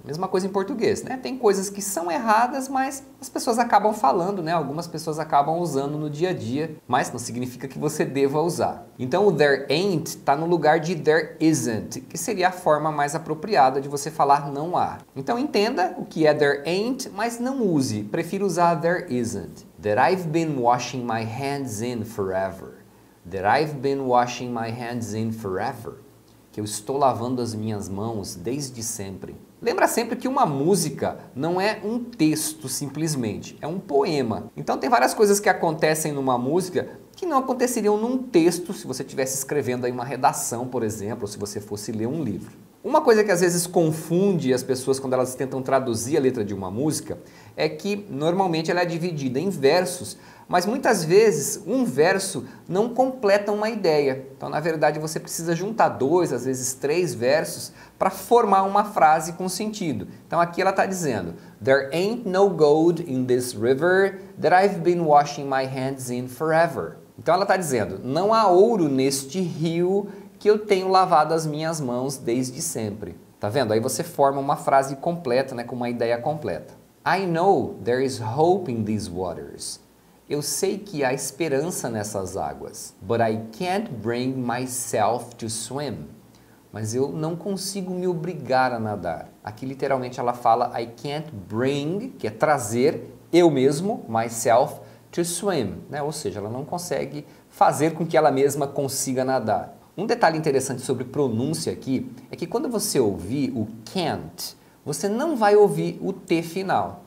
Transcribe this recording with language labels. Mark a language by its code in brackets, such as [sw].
[pt] Mesma coisa em português, né? Tem coisas que são erradas, mas as pessoas acabam falando, né? Algumas pessoas acabam usando no dia a dia, mas não significa que você deva usar. Então o there ain't está no lugar de there isn't, que seria a forma mais apropriada de você falar não há. Então entenda o que é there ain't, mas não use. Prefiro usar [en] there isn't. That I've been washing my hands in forever. That I've been washing my hands in forever. [pt] Que eu estou lavando as minhas mãos desde sempre. Lembra sempre que uma música não é um texto simplesmente, é um poema. Então tem várias coisas que acontecem numa música que não aconteceriam num texto se você estivesse escrevendo aí uma redação, por exemplo, ou se você fosse ler um livro. Uma coisa que às vezes confunde as pessoas quando elas tentam traduzir a letra de uma música é que normalmente ela é dividida em versos, mas muitas vezes um verso não completa uma ideia. Então, na verdade, você precisa juntar 2, às vezes 3 versos para formar uma frase com sentido. Então, aqui ela está dizendo: [en] There ain't no gold in this river that I've been washing my hands in forever. [pt] Então, ela está dizendo: não há ouro neste rio que eu tenho lavado as minhas mãos desde sempre. Tá vendo? Aí você forma uma frase completa, né, com uma ideia completa. [en] I know there is hope in these waters. [pt] Eu sei que há esperança nessas águas. [en] But I can't bring myself to swim. [pt] Mas eu não consigo me obrigar a nadar. Aqui literalmente ela fala [en] I can't bring, [pt] que é trazer eu mesmo, myself, to swim, né? Ou seja, ela não consegue fazer com que ela mesma consiga nadar. Um detalhe interessante sobre pronúncia aqui é que quando você ouvir o can't, você não vai ouvir o T final.